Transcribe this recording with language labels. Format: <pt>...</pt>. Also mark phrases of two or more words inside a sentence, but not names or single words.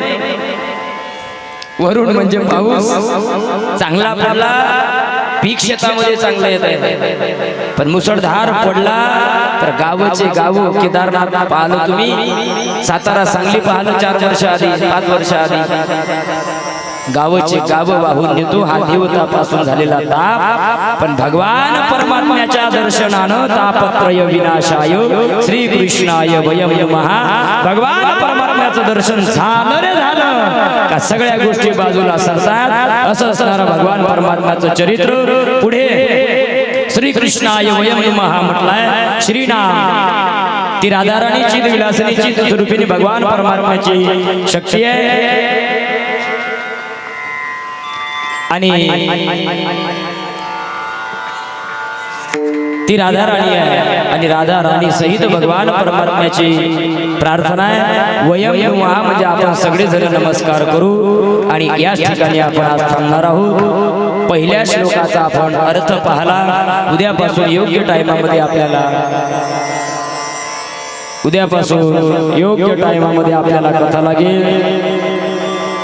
<mr>वरुण म्हणजे पाऊस चांगला पडला पीक शेतामध्ये चांगलं येत आहे पण मुसळधार पडला तर गावचे गाव केदारनाथ पाहिलं तुम्ही सातारा सांगली पाहिलं 4 वर्ष आधी 5 वर्ष आधी गावचे गाव वाहून नेतो हा देवतापासून झालेला ताप पण भगवान परमात्म्याच्या दर्शनानं</mr> <sa>तापत्रय विनाशाय श्री कृष्णाय वयम नमः</sa> <mr>भगवान परमात्म्याचं दर्शन झालं रे झालं का सगळ्या गोष्टी बाजूला सरतात असं असणारं भगवान परमात्म्याचं चरित्र पुढे</mr> <sa>श्री कृष्णाय वयम नमः</sa> <mr>म्हटलाय श्रीनाम ती राधाराणी चिद विलासनी चिद स्वरूपिणी भगवान परमात्म्याची शक्ती आहे आणि ती राधा राणी आहे आणि राधा राणी सहित भगवान परमात्म्याची प्रार्थना आहे.</mr> <sa>वयम नमः</sa> <mr>म्हणजे आपण सगळे जण नमस्कार करू आणि याच ठिकाणी आपण आज थांबणार आहोत. पहिल्या श्लोकाचा आपण अर्थ पाहला. उद्यापासून योग्य टाइमामध्ये आपल्याला कथा लागेल.</mr>